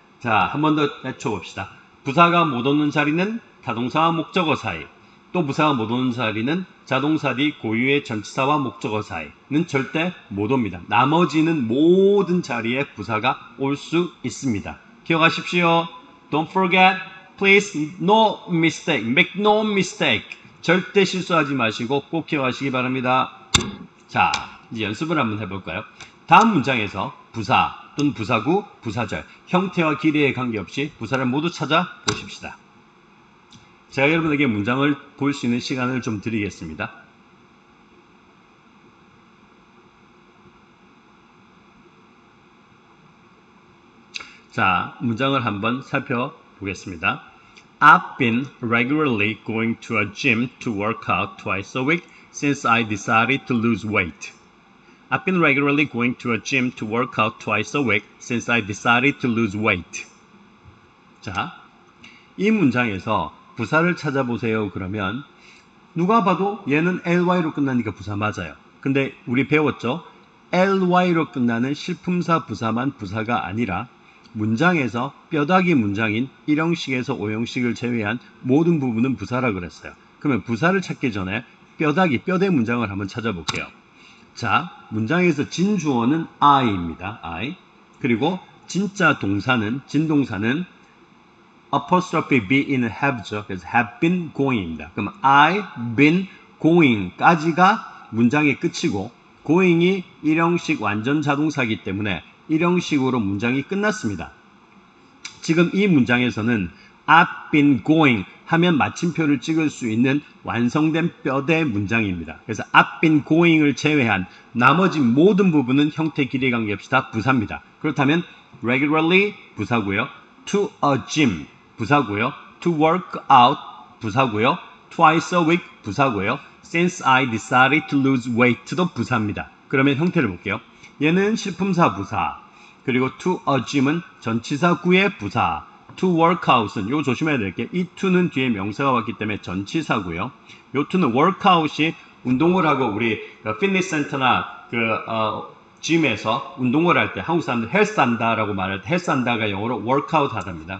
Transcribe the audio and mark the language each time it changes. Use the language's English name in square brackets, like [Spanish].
[Korean] 자, 한 번 더 외쳐봅시다. 부사가 못 오는 자리는 타동사와 목적어 사이, 또 부사가 못 오는 자리는 자동사 뒤 고유의 전치사와 목적어 사이는 절대 못 옵니다. 나머지는 모든 자리에 부사가 올 수 있습니다. 기억하십시오. [English] Don't forget, please, no mistake, make no mistake. [Korean] 절대 실수하지 마시고 꼭 기억하시기 바랍니다. 자, 이제 연습을 한번 해볼까요? 다음 문장에서 부사 또는 부사구, 부사절, 형태와 길이에 관계없이 부사를 모두 찾아 보십시다. 제가 여러분에게 문장을 볼 수 있는 시간을 좀 드리겠습니다. 자, 문장을 한번 살펴보겠습니다. [English] I've been regularly going to a gym to work out twice a week since I decided to lose weight. I've been regularly going to a gym to work out twice a week since I decided to lose weight. [Korean] 자, 이 문장에서 부사를 찾아보세요. 그러면 누가 봐도 얘는 ly로 끝나니까 부사 맞아요. 근데 우리 배웠죠? ly로 끝나는 실품사 부사만 부사가 아니라 문장에서 뼈다귀 문장인 1형식에서 5형식을 제외한 모든 부분은 부사라 그랬어요. 그러면 부사를 찾기 전에 뼈대 문장을 한번 찾아볼게요. 자, 문장에서 진주어는 I입니다. I. 그리고 진짜 동사는, 진동사는 apostrophe be는 have죠. 그래서 [English] have been going [Korean] 입니다. 그럼 [English] I've been going [Korean] 까지가 문장의 끝이고 going이 1형식 완전 자동사이기 때문에 1형식으로 문장이 끝났습니다. 지금 이 문장에서는 [English] I've been going [Korean] 하면 마침표를 찍을 수 있는 완성된 뼈대 문장입니다. 그래서 [English] I've been going [Korean] 을 제외한 나머지 모든 부분은 형태 길이에 관계없이 다 부사입니다. 그렇다면 regularly 부사고요. [English] to a gym [Korean] 부사고요. [English] to work out [Korean] 부사고요. [English] twice a week [Korean] 부사고요. [English] since I decided to lose weight [Korean] 도 부사입니다. 그러면 형태를 볼게요. 얘는 실품사 부사, 그리고 [English] to a gym [Korean] 은 전치사 구의 부사, [English] to work out [Korean] 은 이거 조심해야 될 게 이 to는 뒤에 명사가 왔기 때문에 전치사고요. 요 to는 workout이 운동을 하고 우리 피트니스 센터나 짐에서 운동을 할 때 한국 사람들 헬스한다라고 말할 때 헬스한다가 영어로 workout 하답니다.